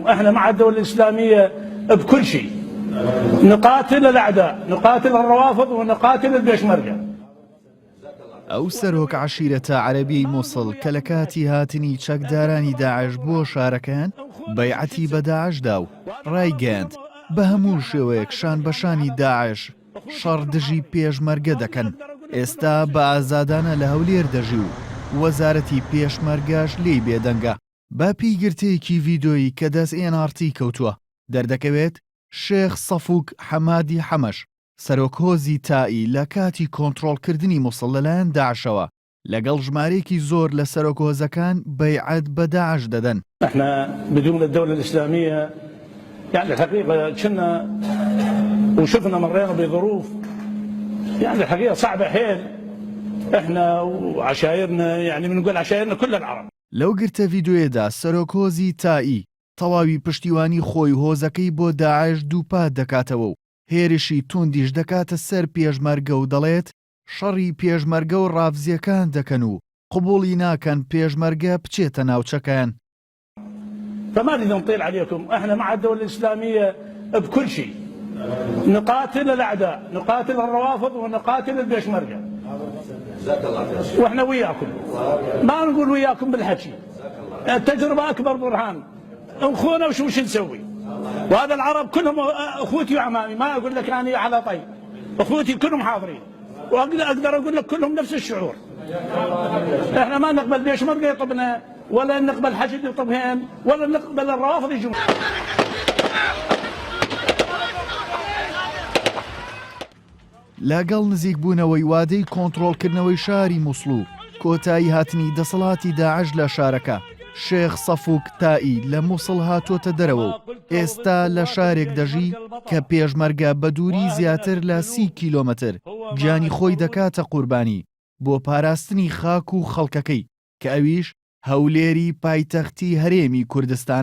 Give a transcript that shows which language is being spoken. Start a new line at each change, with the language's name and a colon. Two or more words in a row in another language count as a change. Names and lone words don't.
Arabic: عليكم، احنا مع الدولة الإسلامية بكل شيء. نقاتل الأعداء، نقاتل الروافض ونقاتل البيشمركة.
Central Kurdish: ئەو سەرۆک عەشیرەتە عەرەبیی مووسڵ کە لە کاتی هاتنی چەکدارانی داعش بۆ شارەکەیان بەیعەتی بە داعشدا و ڕایگەیاند بە هەموو شێوەیەک شان بەشانی داعش شەڕ دژی پێشمەرگە دەکەن. ئێستا بە ئازادانە لە هەولێر دەژی و وەزارەتی پێشمەرگەش لێی بێدەنگە. با پیگرتەیەکی ڤیدۆیی کە دەست NRT کەوتووە دەردەکەوێت شێخ سەفوک حەمادی حەمەش سەرۆک هۆزی تائی لە کاتی کۆنتڕۆڵکردنی مووسڵ لەلایەن داعشەوە لەگەڵ ژمارەیەکی زۆر لە سەرۆک هۆزەکان بەیعەت بە داعش دەدەن.
Arabic: احنا بدون الدولة الإسلامية يعني الحقيقة كنا وشفنا مرينا بظروف يعني الحقيقة صعبة حيل، احنا وعشايرنا يعني بنقول عشايرنا كل العرب.
Central Kurdish: لەو گرتە ڤیدۆیەدا سەرۆک هۆزی تائی تەواوی پشتیوانی خۆی هۆزەکەی بۆ داعش دووپات دەکاتەوە و هێرشی توندیش دەکاتە سەر پێشمەرگە و دەڵێت شەڕی پێشمەرگە و ڕافزیەکان دەکەن و قبوڵی ناکەن پێشمەرگە بچێتە ناوچەکەیان.
Arabic: فما نريد نطيل عليكم، احنا مع الدولة الإسلامية بكل شيء. نقاتل الأعداء، نقاتل الروافض ونقاتل البيشمركة. واحنا وياكم، ما نقول وياكم بالحكي. التجربة أكبر برهان. اخونا وش نسوي؟ وهذا العرب كلهم اخوتي وعمامي، ما اقول لك اني على طيب، اخوتي كلهم حاضرين واقدر اقول لك كلهم نفس الشعور. احنا ما نقبل بيشمركة يطبنا، ولا نقبل حشد يطبهن، ولا نقبل الروافض يجون.
Central Kurdish: لاگەڵ نزیکبوونەوەی وادەی کۆنتڕۆڵکردنەوەی شاری مووسڵ و کۆتایی هاتنی دەسەڵاتی داعش لە شارەکە، شێخ سەفوک تائی لە مووسڵ هاتۆتە دەرەوە و ئێستا لە شارێک دەژی کە پێشمەرگە بە دووری زیاتر لە 30 کیلۆمەتر گیانی خۆی دەکاتە قوربانی بۆ پاراستنی خاک و خەڵکەکەی کە ئەویش هەولێری پایتەختی هەرێمی کوردستانە.